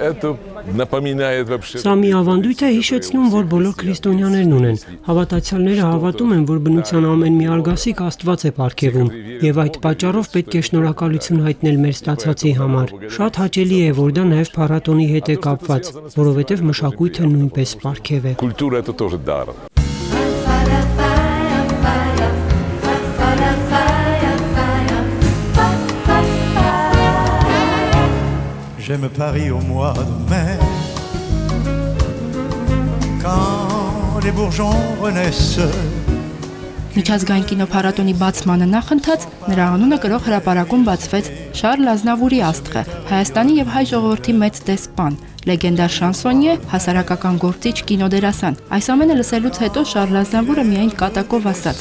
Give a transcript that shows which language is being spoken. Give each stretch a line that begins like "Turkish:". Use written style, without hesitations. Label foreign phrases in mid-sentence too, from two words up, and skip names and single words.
Armenian: Սա մի ավանդույթ է հիշեցնում, որ բոլոր քրիստոնյաներն ունեն։ Հավատացյալները հավատում են, որ բնության ամեն մի արգասիկ Աստված է պարգևում, եւ այդ պատճառով պետք է շնորհակալություն հայտնել մեր ստացածի համար։ Շատ հաճելի է, որ դա նաեւ փառատոնի հետ է կապված, որովհետեւ մշակույթը նույնպես պարգև է։
French: J'aime Paris au mois de mai, quand les bourgeons renaissent.
Armenian: Միջազգային կինոփառատոնի բացմանը նախընթաց նրա անունը կրող հրապարակում բացվեց Շարլ Ազնավուրի աստղը, Հայաստանի եւ հայ ժողովրդի մեծ դեսպան, լեգենդար շանսոնյե, հասարակական գործիչ, կինոդերասան։ Այս ամենը լսելուց հետո Շարլ Ազնավուրը միայն կատակով ասաց.